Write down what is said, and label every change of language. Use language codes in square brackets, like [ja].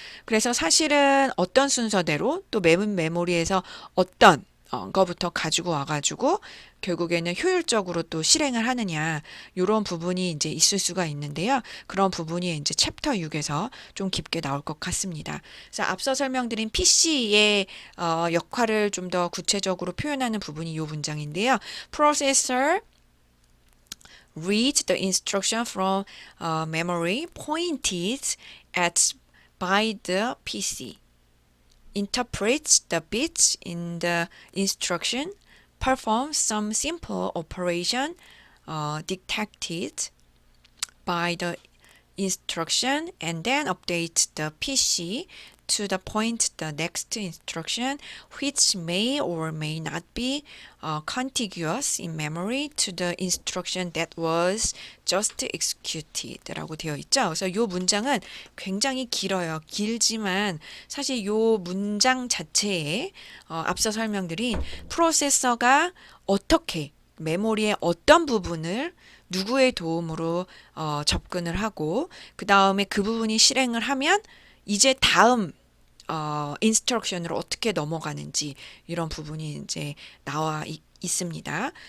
[ko] 그래서 사실은 어떤 순서대로 또 메인 메모리에서 어떤 거부터 가지고 와가지고 결국에는 효율적으로 또 실행을 하느냐 이런 부분이 이제 있을 수가 있는데요. 그런 부분이 이제 챕터 6에서 좀 깊게 나올 것 같습니다. 그래서 앞서 설명드린 PC의 역할을 좀 더 구체적으로 표현하는 부분이 이 문장인데요. [en] Processor reads the instruction from memory pointed at by the PC. Interprets the bits in the instruction, performs some simple operation dictated by the instruction, and then updates the PC to the point the next instruction, which may or may not be contiguous in memory to the instruction that was just executed [ko] 라고 되어 있죠. 그래서 이 문장은 굉장히 길어요. 길지만 사실 이 문장 자체에 앞서 설명드린 프로세서가 어떻게 메모리의 어떤 부분을 누구의 도움으로 접근을 하고 그 다음에 그 부분이 실행을 하면 이제 다음 인스트럭션으로 어떻게 넘어가는지 이런 부분이 이제 나와 있습니다.